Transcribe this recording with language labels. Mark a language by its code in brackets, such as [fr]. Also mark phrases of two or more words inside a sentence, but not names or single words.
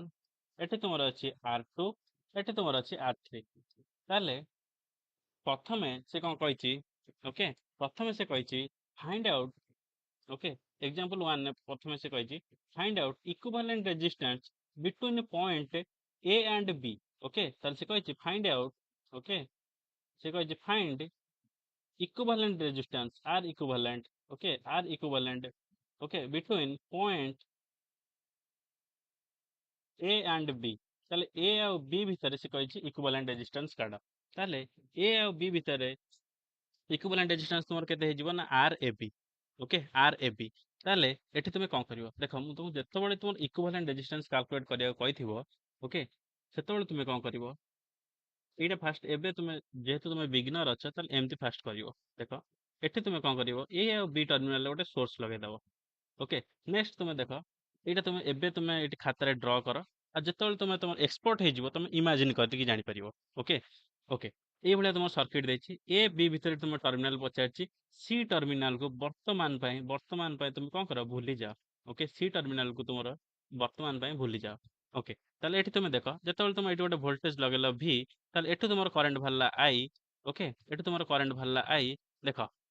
[or] ଏଠି ତୁମର ଅଛି R2 ଏଠି ତୁମର ଅଛି R3 ତାହେଲେ ପ୍ରଥମେ ସେ କ'ଣ କହିଛି [en] ଓକେ [or] ପ୍ରଥମେ ସେ କହିଛି [en] find out okay example 1 [or] ପ୍ରଥମେ ସେ କହିଛି [en] find out equivalent resistance between point A and B okay [or] ତାହେଲେ ସେ କହିଛି [en] find out okay [or] ସେ କହିଛି [en] ଫାଇଣ୍ଡ equivalent resistance R equivalent okay R equivalent okay between point A and B [or] ତାହେଲେ A ଆଉ B ଭିତରେ ସେ କହିଛି [en] equivalent resistance [or] କାଢ ତାହେଲେ A ଆଉ B ଭିତରେ [en] equivalent resistance [or] ତୁମର କେତେ ହେଇଯିବ ନା RAB ଓକେ RAB ତାହେଲେ ଏଠି ତୁମେ କ'ଣ କରିବ ଦେଖ ମୁଁ ତୁମକୁ ଯେତେବେଳେ ତୁମର [en] equivalent resistance calculate [or] କରିବାକୁ କହିଥିବ ଓକେ ସେତେବେଳେ ତୁମେ କ'ଣ କରିବ ଏଇଟା ଫାଷ୍ଟ ଏବେ ତୁମେ ଯେହେତୁ ତୁମେ ବିଗିନର ଅଛ ତାହେଲେ ଏମିତି ଫାଷ୍ଟ କରିବ ଦେଖ ଏଠି ତୁମେ କ'ଣ କରିବ ଏ ଆଉ ବି ଟର୍ମିନାଲରେ ଗୋଟେ ସୋର୍ସ ଲଗେଇଦବ [en] okay next [or] ତୁମେ ଦେଖ ଏଇଟା ତୁମେ ଏବେ ତୁମେ ଏଇଠି ଖାତାରେ ଡ୍ର କର ଆଉ ଯେତେବେଳେ ତୁମେ ତମର ଏକ୍ସପୋର୍ଟ ହେଇଯିବ ତୁମେ ଇମାଜିନ୍ କରିକି ଜାଣିପାରିବ [en] okay okay [or] ଏଇଭଳିଆ ତୁମ ସର୍କିଟ ଦେଇଛି ଏ ବି ଭିତରେ ତୁମ ଟର୍ମିନାଲ ପଚାରିଛି ସି ଟର୍ମିନାଲକୁ ବର୍ତ୍ତମାନ ପାଇଁ ତୁମେ କ'ଣ କର ଭୁଲିଯାଅ ଓକେ ସି ଟର୍ମିନାଲକୁ ତୁମର ବର୍ତ୍ତମାନ ପାଇଁ ଭୁଲିଯାଅ ଓକେ ତାହେଲେ ଏଠି ତୁମେ ଦେଖ ଯେତେବେଳେ ତୁମେ ଏଠି ଗୋଟେ ଭୋଲ୍ଟେଜ ଲଗେଇଲ ଭି ତାହେଲେ ଏଠୁ ତୁମର କରେଣ୍ଟ ବାହାରିଲା ଆଇ ଓକେ ଏଠୁ ତୁମର କରେଣ୍ଟ ବାହାରିଲା ଆଇ ଦେଖ